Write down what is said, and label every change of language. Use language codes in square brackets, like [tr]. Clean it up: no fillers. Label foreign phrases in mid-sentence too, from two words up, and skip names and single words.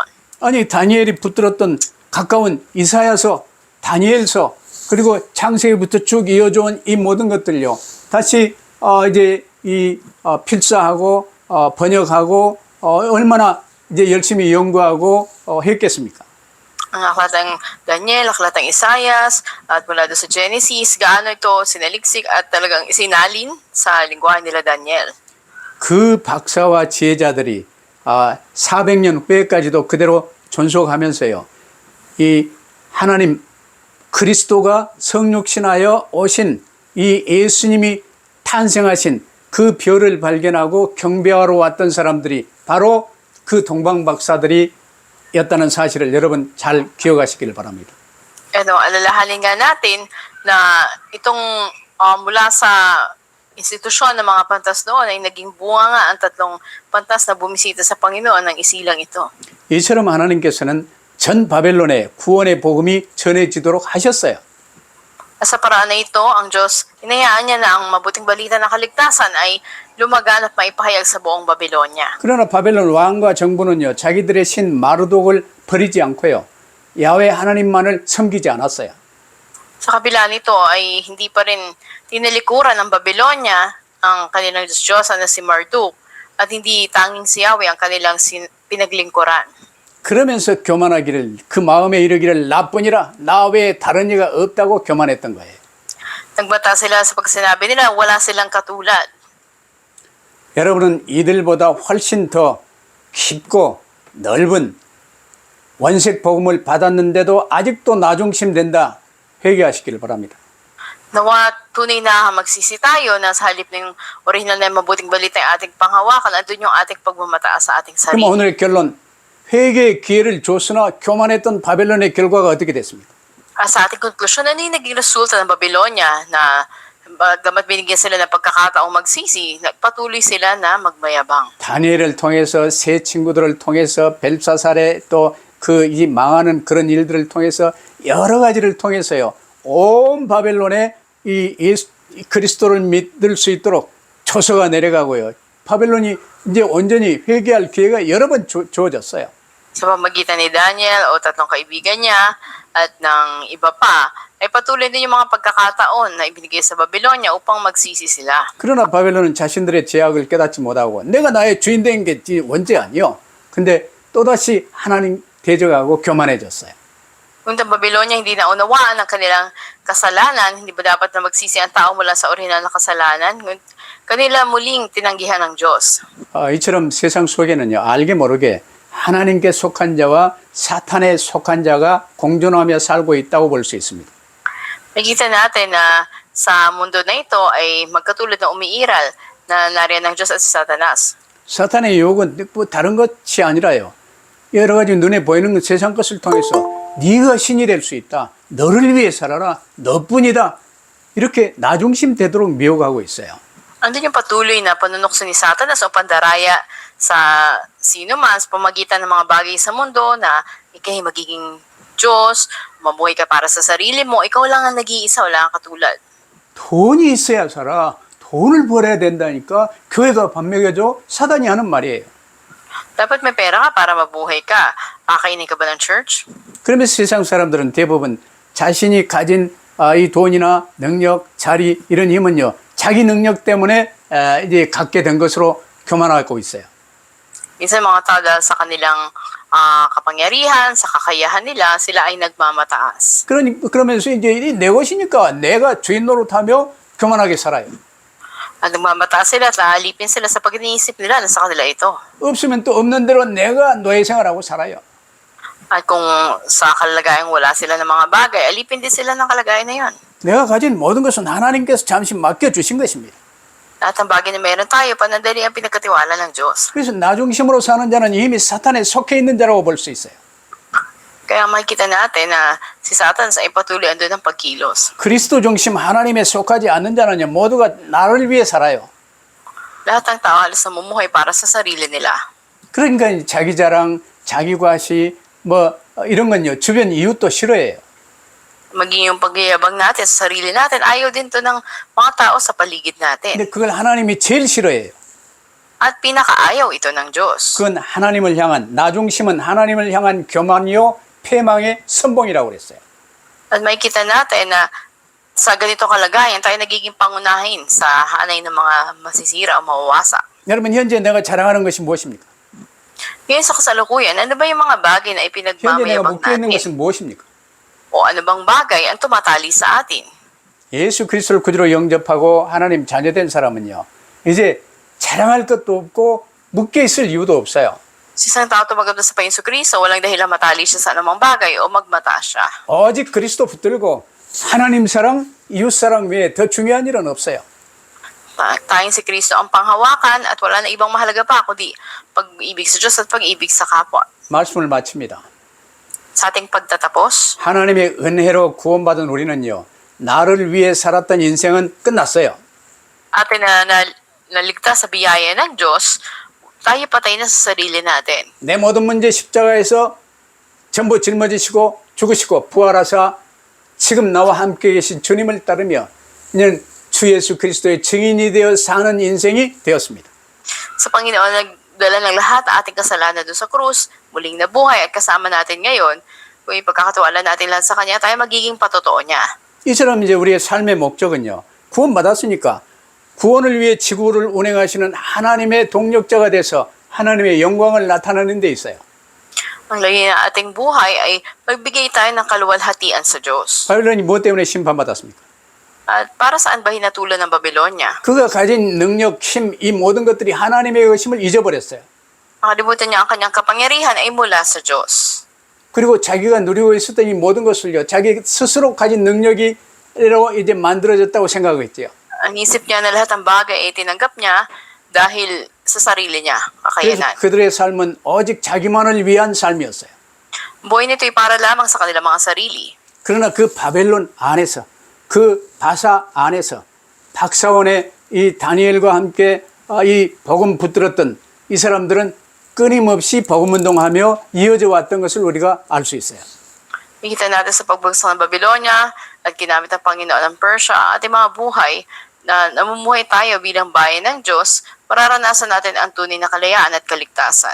[ko] 아니 다니엘이 붙들었던 가까운 이사야서, 다니엘서 그리고 창세기부터 쭉 이어져 온 이 모든 것들요 다시 이제 이 필사하고 번역하고 얼마나 이제 열심히 연구하고 했겠습니까? [tl] Ang aklat ng Daniel, aklat ng Isaias, at mula doon sa Genesis, gaano ito sinaliksik at talagang isinalin sa lingwahe nila Daniel. [ko] 그 박사와 지혜자들이 400년 후에까지도 그대로 존속하면서요. 이 하나님 그리스도가 성육신하여 오신 이 예수님이 탄생하신 그 별을 발견하고 경배하러 왔던 사람들이 바로 그 동방박사들이 였다는 사실을 여러분 잘 기억하시길 바랍니다. [tl] Alalahanin nga natin na itong mula sa institusyon ng mga pantas noon ay naging bunga nga ang tatlong pantas na bumisita sa Panginoon ng isilang ito. [ko] 이처럼 하나님께서는 전 바벨론에 구원의 복음이 전해지도록 하셨어요. [tl] Sa paraan na ito, ang Diyos, inayaan niya na ang mabuting balita ng kaligtasan ay lumagan at maipahayag sa buong Babylonia. [ko] 그러나 바벨론 왕과 정부는요, 자기들의 신 마르독을 버리지 않고요, 야훼 하나님만을 섬기지 않았어요. [tl] Sa kabila nito ay hindi pa rin tinalikuran ng Babylonia ang kanilang Diyos na si Marduk at hindi tanging si Yahweh ang kanilang pinaglingkuran. [ko] 그러면서 교만하기를 그 마음에 이르기를 나뿐이라 나 외에 다른 이가 없다고 교만했던 거예요. [tl] Nagbata sila sa pagsinabi nila wala silang katulad. [ko] 여러분은 이들보다 훨씬 더 깊고 넓은 원색 복음을 받았는데도 아직도 나중심된다 회개하시기를 바랍니다. [tl] Nawa tunay na magsisi tayo na sa halip ng original na mabuting balita yung ating panghawakan, andun yung ating pagmamataas sa ating [ko] 그럼 [tl] sarili. [ko] 오늘의 결론, 회개의 기회를 줬으나 교만했던 바벨론의 결과가 어떻게 됐습니까? [tl] Sa ating konklusyon, ano yung naging resulta ng Babylonia na bagamat binigyan sila ng pagkakataong magsisi, nagpatuloy sila na magmayabang. [ko] 다니엘을 통해서 새 친구들을 통해서 벨사살의 또 그 이 망하는 그런 일들을 통해서 여러 가지를 통해서요 온 바벨론에 이 그리스도를 믿을 수 있도록 조서가 내려가고요 바벨론이 이제 온전히 회개할 기회가 여러 번 주어졌어요. [tl] Sa pamagitan ni Daniel o tatlong kaibigan niya at ng iba pa, ay patuloy din yung mga pagkakataon na ibinigay sa Babylonia upang magsisi sila. [ko] 그러나 바벨론은 자신들의 죄악을 깨닫지 못하고 내가 나의 주인 된 게 원죄 아니요. 근데 또다시 하나님 대적하고 교만해졌어요. [tl] Kung ang Babylonia hindi naunawaan ang kanilang kasalanan, hindi ba dapat na magsisi ang tao mula sa orihinal na kasalanan? Kanila muling tinanggihan ng Diyos. [ko] 이처럼 세상 속에는요, 알게 모르게 하나님께 속한 자와 사탄에 속한 자가 공존하며 살고 있다고 볼 수 있습니다. [tl] Nakikita natin na sa mundo na ito ay magkatulad na umiiral na nariyan ng Diyos at si Satanas. [ko] 사탄의 유혹은 뭐 다른 것이 아니라요. 여러 가지 눈에 보이는 세상 것을 통해서 네가 신이 될 수 있다. 너를 위해 살아라. 너뿐이다. 이렇게 나중심 되도록 미혹하고 있어요. [tl] Andun yung patuloy na panunokso ni Satanas o pandaraya sa sino man sa pamagitan ng mga bagay sa mundo na ikay magiging Diyos, mabuhay ka para sa sarili mo, ikaw lang ang nag-iisa, wala kang katulad. [ko] 돈이 있어야 살아. 돈을 벌어야 된다니까 교회가 반맥여줘 사단이 하는 말이에요. [tl] Dapat may pera ka para mabuhay ka. Kakainin ka ba ng church? [ko] 그러면서 세상 사람들은 대부분 자신이 가진 이 돈이나 능력, 자리 이런 힘은요. 자기 능력 때문에 이제 갖게 된 것으로 교만하고 있어요. [tl] Minsan mga tao dahil sa kanilang kapangyarihan, sa kakayahan nila, sila ay nagmamataas. [ko] 그러면서 이제 내 것이니까 내가 주인 노릇하며 교만하게 살아요. [tl] At nagmamataas sila at aalipin sila sa pag-iniisip nila na sa kanila ito. [ko] 없으면 또 없는 대로 내가 노예 생활하고 살아요. [tl] At kung sa kalagayang wala sila ng mga bagay, alipin din sila ng kalagayan na yon. [ko] 내가 가진 모든 것은 하나님께서 잠시 맡겨주신 것입니다. [tl] Lahat ng bagay na meron tayo, panandali ang pinagkatiwala ng Diyos. [ko] 그래서 나중심으로 사는 자는 이미 사탄에 속해 있는 자라고 볼 수 있어요. [tl] Kaya makikita natin na si Satan ay patuloy andun ng pagkilos. [ko] 그리스도 중심 하나님에 속하지 않는 자는요 모두가 나를 위해 살아요. [tl] Lahat ng tao halos namumuhay para sa sarili nila. [ko] 그러니까 자기 자랑, 자기 과시 뭐 이런 건요 주변 이웃도 싫어해요. [tl] Maging yung pagyayabang natin sa sarili natin, ayaw din to ng mga tao sa paligid natin. [ko] 근데 그걸 하나님이 제일 싫어해요. [tl] At pinakaayaw ito ng Diyos. [ko] 그건 하나님을 향한 나중심은 하나님을 향한 교만이요 패망의 선봉이라고 그랬어요. [tl] At makikita natin na sa ganito kalagayan, tayo nagiging pangunahin sa hanay ng mga masisira o mawawasak. [ko] 여러분 현재 내가 자랑하는 것이 무엇입니까? [tl] Ngayon sa kasalukuyan, ano ba yung mga bagay na [ko] 현재 내가 [tl] ipinagmamayabang [ko] 묶여 있는 [tl] natin? [ko] 것은 무엇입니까? [tl] O ano bang bagay ang tumatali sa atin? [ko] 예수 그리스도를 구주로 영접하고 하나님 자녀된 사람은요. 이제 자랑할 것도 없고 묶여 있을 이유도 없어요. [tl] Si isang tao tumagal sa Panginoon Kristo, walang dahilan matali siya sa anumang bagay o magmata siya. [ko] 오직 그리스도 붙들고 하나님 사랑, 이웃 사랑 외에 더 중요한 일은 없어요. [tl] Tayong si Kristo ang panghawakan at wala na ibang mahalaga pa kundi pag-ibig sa Diyos at pag-ibig sa kapwa. [ko] 말씀을 마칩니다. [tl] Sa ating pagtatapos, [ko] 하나님의 은혜로 구원받은 우리는요. 나를 위해 살았던 인생은 끝났어요. [tl] atin na naligtas sa biyaya ng Diyos, tayo patay na sa sarili natin. [ko] 내 모든 문제 십자가에서 전부 짊어지시고 죽으시고 부활하사 지금 나와 함께 계신 주님을 따르며 이제는 주 예수 그리스도의 증인이 되어 사는 인생이 되었습니다. [tl] Sa Panginoon, nagdala ng lahat ang ating kasalanan doon sa krus, muling nabuhay at kasama natin ngayon. Kung ipagkakatiwala natin lang sa Kanya, tayo magiging patotoo niya. [ko] 이처럼 이제 우리의 삶의 목적은요. 구원받았으니까 구원을 위해 지구를 운행하시는 하나님의 동력자가 돼서 하나님의 영광을 나타내는 데 있어요. [tl] Ang layunin ng ating buhay ay magbigay tayo ng kaluwalhatian sa Diyos. [ko] 바벨론이 무엇 때문에 심판받았습니까? [tl] At para saan ba hinatulan ng Babylonia? [ko] 그가 가진 능력, 힘, 이 모든 것들이 하나님의 것임을 잊어버렸어요. [tl] Nakalimutan niya ang kanyang kapangyarihan ay mula sa Diyos. [ko] 그리고 자기가 누리고 있었던 이 모든 것을요, 자기 스스로 가진 능력이로 이제 만들어졌다고 생각하고 있죠. [tl] Ang isip niya na lahat ng bagay ay tinanggap niya dahil sa sarili niya, [ko] 그래서 [tl] kakayanan. [ko] 그들의 삶은 오직 자기만을 위한 삶이었어요. [tl] Buhay nito ay para lamang sa kanilang mga sarili. [ko] 그러나 그 바벨론 안에서, 그 바사 안에서 박사원의 이 다니엘과 함께 이 복음 붙들었던 이 사람들은 끊임없이 복음 운동하며 이어져 왔던 것을 우리가 알 수 있어요. [tl] Nakita natin sa pagbagsak ng Babylonia at ginamit ng Panginoon ng Persia at ating mga buhay na namumuhay tayo bilang bayan ng Diyos, mararanasan natin ang tunay na kalayaan at kaligtasan.